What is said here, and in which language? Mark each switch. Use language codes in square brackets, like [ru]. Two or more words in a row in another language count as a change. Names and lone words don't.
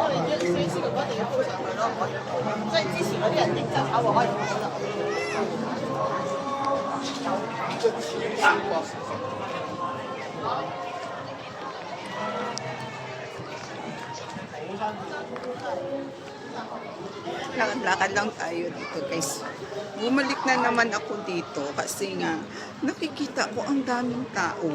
[yue] 我連啲小事都一定要 po 上去咯，即係之前嗰啲人影就跑步可以唔好啦。 [tl] Lakad-lakad lang tayo dito guys. Bumalik na naman ako dito kasi nga nakikita ko ang daming tao.